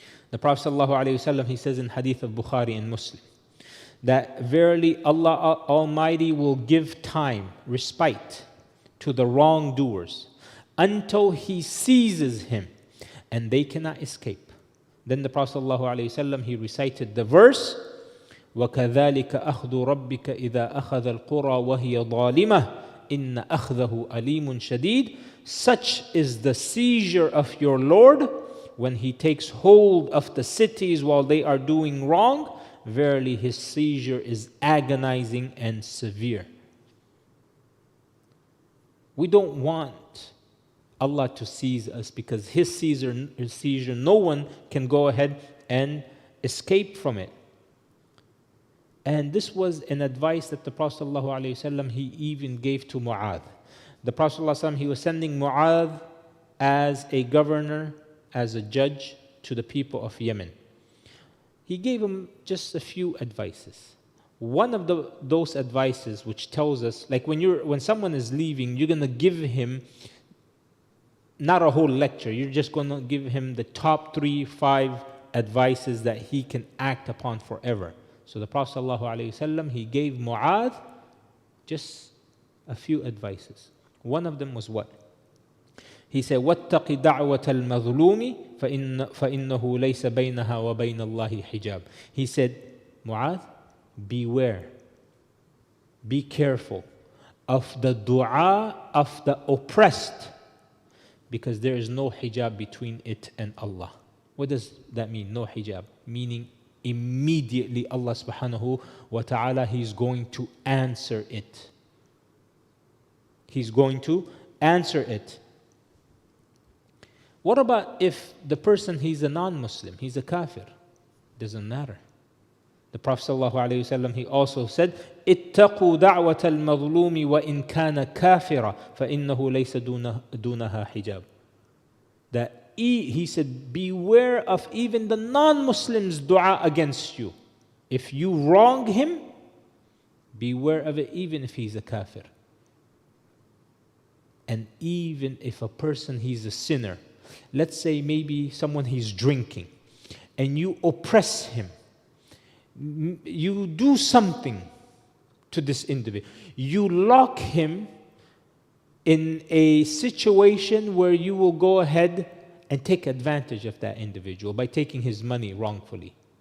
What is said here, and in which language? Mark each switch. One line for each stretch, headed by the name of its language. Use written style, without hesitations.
English: The Prophet ﷺ, he says in hadith of Bukhari and Muslim, that verily Allah Almighty will give time, respite to the wrongdoers until He seizes him and they cannot escape. Then the Prophet ﷺ, he recited the verse,
Arabic: وَكَذَلِكَ أَخْذُ رَبِّكَ إِذَا أَخَذَ الْقُرَى وَهِيَ ظَالِمَةٌ إِنَّ أَخْذَهُ أَلِيمٌ شَدِيدٌ.
English: Such is the seizure of your Lord when He takes hold of the cities while they are doing wrong. Verily His seizure is agonizing and severe. We don't want Allah to seize us, because His seizure, no one can go ahead and escape from it. And this was an advice that the Prophet ﷺ, he even gave to Mu'adh. The Prophet ﷺ, he was sending Mu'adh as a governor, as a judge to the people of Yemen. He gave him just a few advices. One of those advices which tells us, like when someone is leaving, you're going to give him not a whole lecture. You're just going to give him the top 3-5 advices that he can act upon forever. So the Prophet ﷺ, he gave Mu'adh just a few advices. One of them was what? He said,
Arabic: وَاتَّقِ دَعْوَةَ الْمَظْلُومِ فَإِنَّهُ لَيْسَ بَيْنَهَا وَبَيْنَ اللَّهِ حِجَابٌ.
English: He said, Mu'adh, beware, be careful of the dua of the oppressed, because there is no hijab between it and Allah. What does that mean, no hijab? Meaning immediately Allah subhanahu wa ta'ala, He's going to answer it. He's going to answer it. What about if the person, he's a non-Muslim, he's a kafir? Doesn't matter. The Prophet ﷺ, he also said,
Arabic: اتقوا دعوة المظلوم وإن كان كافرا فإنه ليس دونها حجاب.
English: That he said, beware of even the non-Muslim's dua against you. If you wrong him, beware of it, even if he's a kafir. And even if a person, he's a sinner, let's say maybe someone, he's drinking, and you oppress him, you do something to this individual, you lock him in a situation where you will go ahead and take advantage of that individual by taking his money wrongfully.